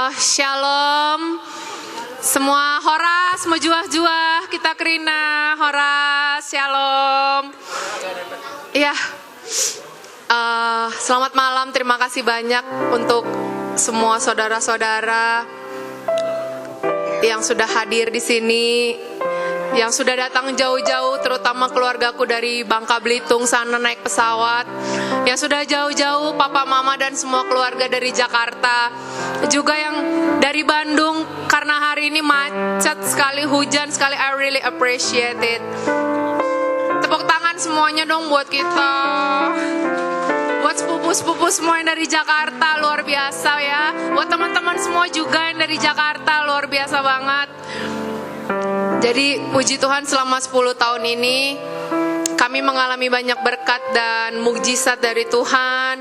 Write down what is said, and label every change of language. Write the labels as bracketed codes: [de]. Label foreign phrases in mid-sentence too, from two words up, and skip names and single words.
[id] Shalom. Semua Horas, semua juah-juah, kita kerina Horas, Shalom. Ya, selamat malam. Terima kasih banyak untuk semua saudara-saudara yang sudah hadir di sini, yang sudah datang jauh-jauh, terutama keluargaku dari Bangka Belitung sana naik pesawat, yang sudah jauh-jauh papa mama dan semua keluarga dari Jakarta, juga yang dari Bandung karena hari ini macet sekali, hujan sekali. [en] I really appreciate it. [id] Tepuk tangan semuanya dong buat kita, buat sepupu-sepupu semua yang dari Jakarta, luar biasa ya. Buat teman-teman semua juga yang dari Jakarta, luar biasa banget. Jadi puji Tuhan, selama 10 tahun ini kami mengalami banyak berkat dan mukjizat dari Tuhan.